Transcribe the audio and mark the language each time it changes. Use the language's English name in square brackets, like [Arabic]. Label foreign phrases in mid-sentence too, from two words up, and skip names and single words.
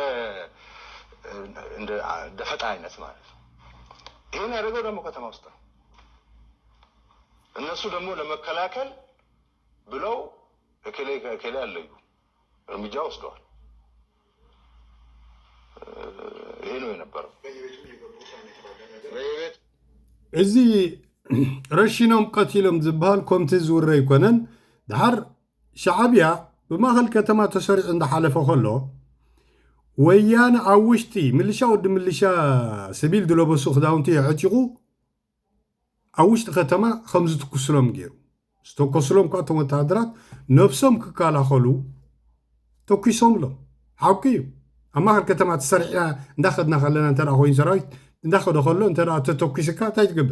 [Amharic] እንደ ደፈጣ አይነት ማለት ነው። ይሄን ያደረገው ደግሞ ከተማ ውስጥ ነው። እነሱ ደግሞ ለመከላከል ብለው ከከለ ያለዩ እርምጃ ወስደዋል። ይሄ ነው የነበረው። [Tigrinya] እዚ ረሺኖም ቀቲሎም ዝበሃል ከምቲ ዝውረ ይኮነን ድሓር ሻዕቢያ ብማእኸል ከተማ ተሰሪዑ እንዳሓለፈ ከሎ ወያነ ኣብ ውሽጢ ምልሻ ወዲ ምልሻ ሲቪል ዝለበሱ ክዳውንቲ የዕጢቑ ኣብ ውሽጢ ከተማ ከም ዝትኩስሎም ገይሩ ዝተኮስሎም ኳ እቶም ወታደራት ነብሶም ክከላኸሉ ተኪሶምሎም ሓቂ እዩ። ኣብ ማእኸል ከተማ ተሰሪዕና እንዳኸድና ከለና እንተ ኮይኑ ሰራዊት እንዳኸደ ከሎ እንተ ተተኪስካ እንታይ ትገብር?